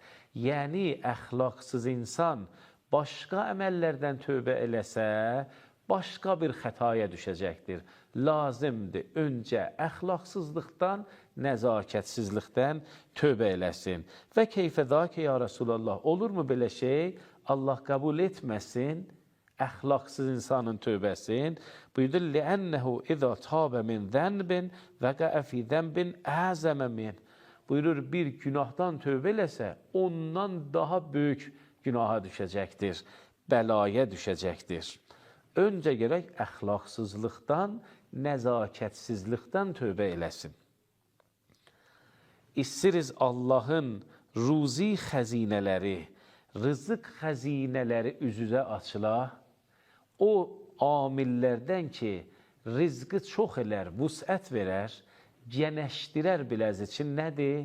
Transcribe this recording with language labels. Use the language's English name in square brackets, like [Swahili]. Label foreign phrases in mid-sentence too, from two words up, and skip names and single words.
[Azerbaijani] Yəni, əxlaqsız insan başqa əməllərdən tövbə eləsə, başqa bir xətaya düşəcəkdir. Lazımdır, öncə əxlaqsızlıqdan, nəzakətsizlikdən tövbə eləsin. Və keyfədə ki, [Arabic] يا رسول الله, [Azerbaijani] olurmu belə şey? Allah qəbul etməsin əxlaqsız insanın tövbəsin. Buyurdu, [Arabic] لِأَنَّهُ اِذَا تَابَ مِنْ ذَنْبٍ وَقَعَ فِي ذَنْبٍ أعظم منه. [Azerbaijani] Buyurur, bir günahdan tövbə eləsə, ondan daha böyük günaha düşəcəkdir, bəlaya düşəcəkdir. Öncə gərək əxlaqsızlıqdan, nəzakətsizlikdən tövbə eləsin. İstiriz Allahın ruzi xəzinələri, rızıq xəzinələri üzüzə açıla, o amillərdən ki, rizqi çox elər, vüsət verər, genəşdirər biləz üçün nədir?